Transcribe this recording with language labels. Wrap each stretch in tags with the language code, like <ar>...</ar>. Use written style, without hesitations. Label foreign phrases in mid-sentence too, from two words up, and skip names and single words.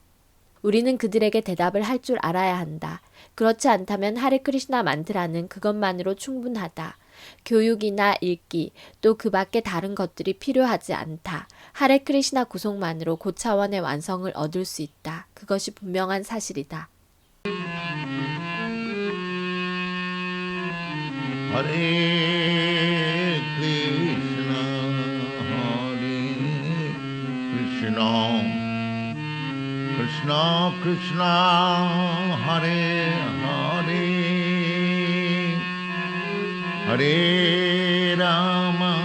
<ko>우리는 그들에게 대답을 할 줄 알아야 한다. 그렇지 않다면 하레 크리시나 만트라는 그것만으로 충분하다. 교육이나 읽기, 또 그 밖에 다른 것들이 필요하지 않다. 하레 크리시나 구속만으로 고차원의 완성을 얻을 수 있다. 그것이 분명한 사실이다.</ko> <sa>Hare Krishna, Hare Krishna, Krishna Krishna, Hare Hare, Hare Rama.</sa>